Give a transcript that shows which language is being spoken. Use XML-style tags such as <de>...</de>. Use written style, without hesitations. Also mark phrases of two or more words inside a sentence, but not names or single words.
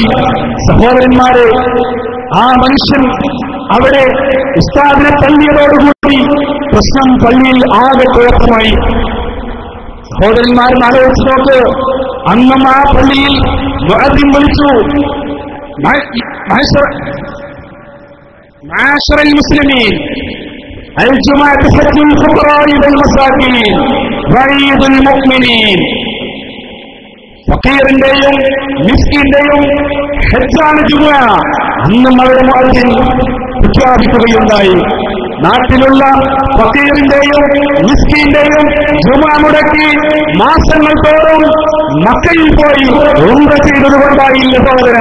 <ml>സഹോദരന്മാരെ, ആ മനുഷ്യൻ അവിടെ ഉസ്താദിനെ തള്ളിയതോടുകൂടി പ്രശ്നം പള്ളിയിൽ ആകെ കുഴപ്പമായി. സഹോദരന്മാരെന്ന് ആലോചിച്ച് നോക്ക്. അന്നും ആ പള്ളിയിൽ മുഅദ്ദിൻ വിളിച്ചു,</ml> <ar>معشر المسلمين الجمعة حج الفقراء والمساكين وعيد المؤمنين.</ar> <ml>ഫക്കീറിന്റെയും മിസ്കിന്റെയും ഹജ്ജാണ് ജുമുഅ. അന്നും അവരുടെ മുഅദ്ദിൻ പ്രഖ്യാപിക്കുകയുണ്ടായി, നാട്ടിലുള്ള ഫക്കീറിന്റെയും മിസ്കിന്റെയും ജുമുഅ മുടക്കി മാസങ്ങൾ തോറും മക്കയിൽ പോയി ഉംറ ചെയ്തതുകൊണ്ടായില്ല സഹോദര.</ml>